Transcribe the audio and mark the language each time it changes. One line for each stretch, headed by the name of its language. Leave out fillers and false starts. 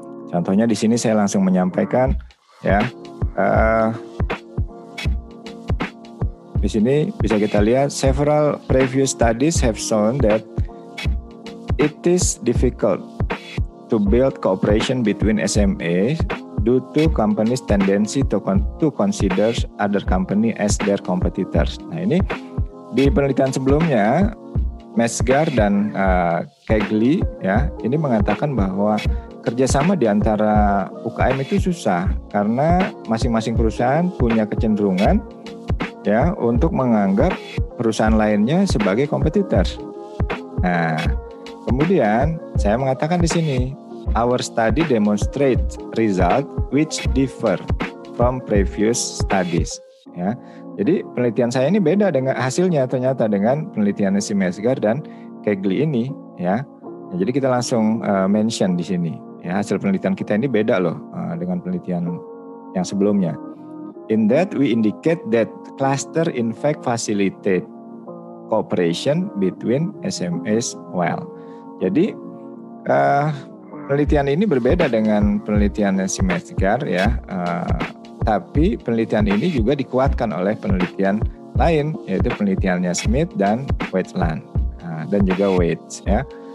Indonesian: Contohnya di sini saya langsung menyampaikan ya di sini bisa kita lihat
English: several previous studies have shown that it is difficult to build cooperation between SMEs due to companies' tendency to consider other company as their competitors.
Indonesian: Nah, ini di penelitian sebelumnya Mesgar dan Kegley ya ini mengatakan bahwa kerjasama di antara UKM itu susah karena masing-masing perusahaan punya kecenderungan ya untuk menganggap perusahaan lainnya sebagai kompetitor. Nah, kemudian saya mengatakan di sini
English: our study demonstrates results which differ from previous studies.
Indonesian: Ya, jadi penelitian saya ini beda dengan hasilnya ternyata dengan penelitian si Mesgar dan Kegley ini. Ya, jadi kita langsung mention di sini. Ya, hasil penelitian kita ini beda loh dengan penelitian yang sebelumnya.
English: In that we indicate that cluster in fact facilitate cooperation between SMEs well.
Indonesian: Jadi penelitian ini berbeda dengan penelitian si Mesgar ya, tapi penelitian ini juga dikuatkan oleh penelitian lain yaitu penelitiannya Smith dan Wetland dan juga Waits ya.